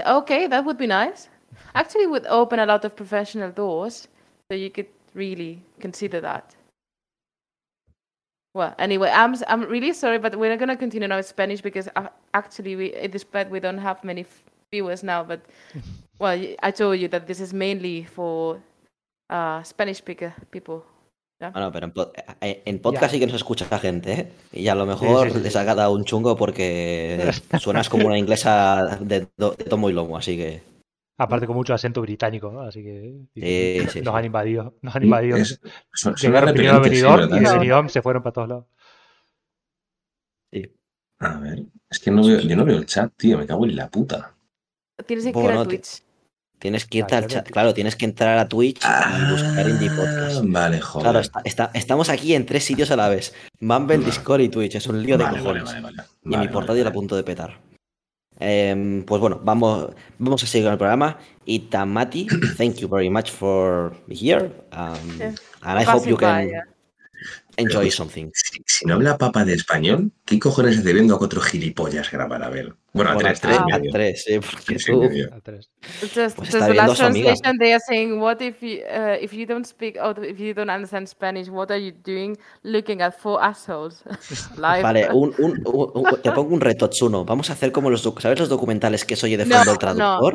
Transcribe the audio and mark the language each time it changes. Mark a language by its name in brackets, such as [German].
[English] Okay, that would be nice. Actually, it would open a lot of professional doors, so you could really consider that. Well, anyway, I'm really sorry, but we're not going to continue now with Spanish, because we don't have many viewers now, but, well, I told you that this is mainly for Spanish speaker people. Yeah? [Spanish] Bueno, pero en podcast sí que nos escucha gente, ¿eh? Y a lo mejor les ha dado un chungo porque suenas como una inglesa de tomo y lomo, así que... Aparte con mucho acento británico, ¿no? Así que nos han invadido. Llegaron primero a Benidorm, y de Benidorm se fueron para todos lados. Sí. A ver, es que no veo el chat, tío, me cago en la puta. Tienes que ir a Twitch. Tienes que irte al chat, claro, tienes que entrar a Twitch y buscar Indie Podcast. Vale, joder. Claro, estamos aquí en tres sitios a la vez. Mumble, Discord y Twitch, es un lío de cojones. Vale. Y mi portátil a punto de petar. Pues bueno, vamos a seguir con el programa. [English] Ita Mati, thank you very much for being here. And I hope you can enjoy something. [Spanish] Si no habla papa de español, ¿qué cojones hace viendo a cuatro gilipollas grabar a ver? Bueno, a tres. [English] Just the last translation, they are saying, what if you don't speak or if you don't understand Spanish, what are you doing looking at four assholes live? [Spanish] Vale, te pongo un reto, Tsuno. Vamos a hacer como los, ¿sabes los documentales que soy de fondo el traductor?